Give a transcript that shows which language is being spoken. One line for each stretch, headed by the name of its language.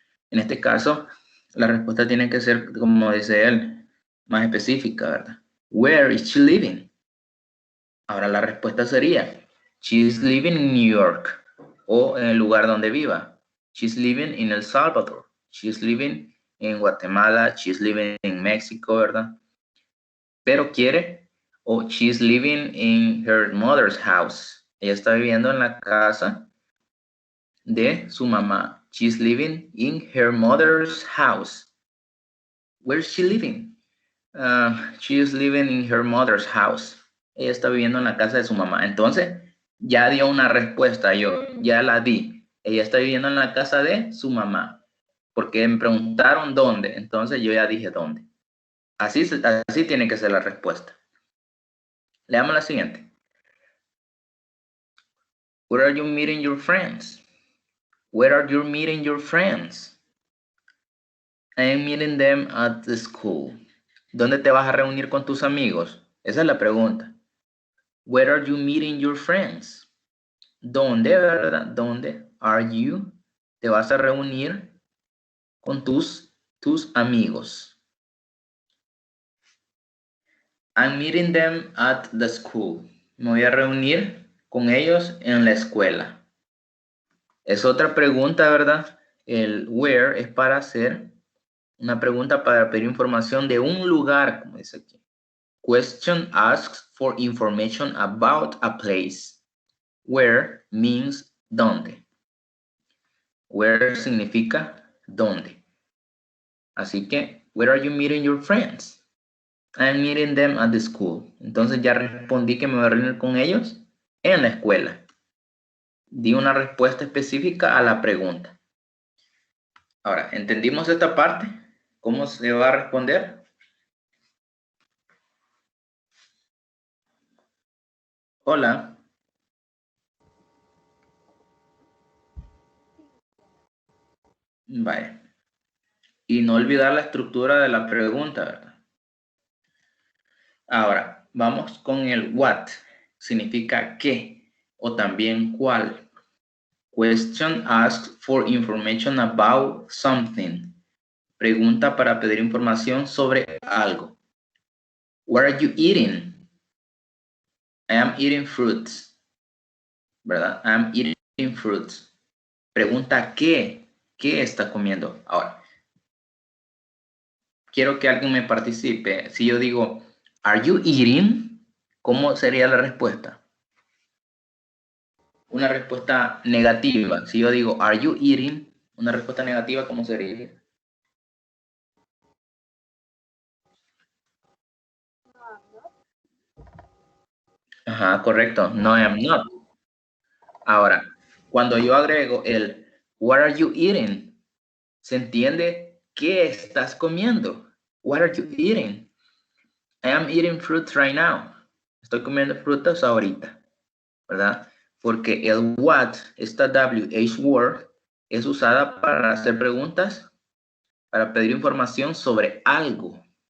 Spanish: En este caso, la respuesta tiene que ser, como dice él, más específica, ¿verdad?
English: Where is she living?
Spanish: Ahora la respuesta sería,
English: she's living in New York,
Spanish: o en el lugar donde viva.
English: She's living in El Salvador. She's living en Guatemala. She's living en México, ¿verdad?
Spanish: Pero quiere, o
English: she's living in her mother's house.
Spanish: Ella está viviendo en la casa de su mamá.
English: She's living in her mother's house. Where's she living? She is living in her mother's house.
Spanish: Ella está viviendo en la casa de su mamá. Entonces, ya dio una respuesta, yo ya la di. Ella está viviendo en la casa de su mamá. Porque me preguntaron dónde, entonces yo ya dije dónde. Así tiene que ser la respuesta. Leamos la siguiente.
English: Where are you meeting your friends? Where are you meeting your friends? I am meeting them at the school.
Spanish: ¿Dónde te vas a reunir con tus amigos? Esa es la pregunta.
English: Where are you meeting your friends?
Spanish: ¿Dónde, verdad? ¿Dónde
English: are you?
Spanish: Te vas a reunir con tus amigos.
English: I'm meeting them at the school.
Spanish: Me voy a reunir con ellos en la escuela. Es otra pregunta, ¿verdad? El where es para hacer una pregunta para pedir información de un lugar, como dice aquí.
English: Question asks for information about a place. Where means dónde.
Spanish: Where significa dónde. Así que,
English: where are you meeting your friends? I'm meeting them at the school.
Spanish: Entonces ya respondí que me voy a reunir con ellos en la escuela. Di una respuesta específica a la pregunta. Ahora, ¿entendimos esta parte? ¿Cómo se va a responder? Hola. Vale. Y no olvidar la estructura de la pregunta, ¿verdad? Ahora, vamos con el what. Significa qué o también cuál.
English: Question asks for information about something.
Spanish: Pregunta para pedir información sobre algo.
English: What are you eating? I am eating fruits. ¿Verdad? I am eating fruits.
Spanish: Pregunta qué. ¿Qué está comiendo? Ahora, quiero que alguien me participe. Si yo digo,
English: are you eating?
Spanish: ¿Cómo sería la respuesta? Una respuesta negativa. Si yo digo,
English: are you eating?
Spanish: Una respuesta negativa, ¿cómo sería? Ajá, correcto.
English: No, I am not.
Spanish: Ahora, cuando yo agrego el what are you eating, se entiende qué estás comiendo.
English: What are you eating? I am eating fruits right now.
Spanish: Estoy comiendo frutas ahorita, ¿verdad? Porque el what, esta WH word, es usada para hacer preguntas, para pedir información sobre algo.